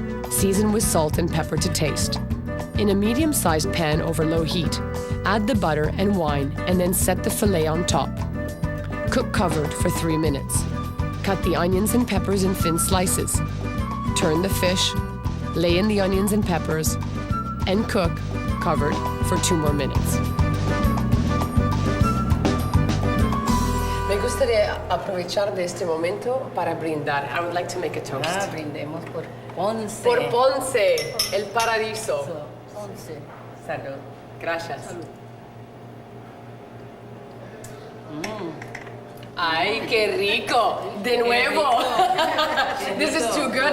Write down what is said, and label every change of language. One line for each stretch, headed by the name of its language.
English: Season with salt and pepper to taste. In a medium-sized pan over low heat, add the butter and wine and then set the fillet on top. Cook covered for 3 minutes. Cut the onions and peppers in thin slices. Turn the fish, lay in the onions and peppers, and cook covered for 2 more minutes.
Spanish: Me gustaría aprovechar de este momento para brindar.
English: I would like to make a toast.
Spanish: Brindemos por Ponce. Por Ponce, el paraíso. Ponce. Salud. Gracias. Salud. Ay, qué rico. De nuevo.
English: This is too good.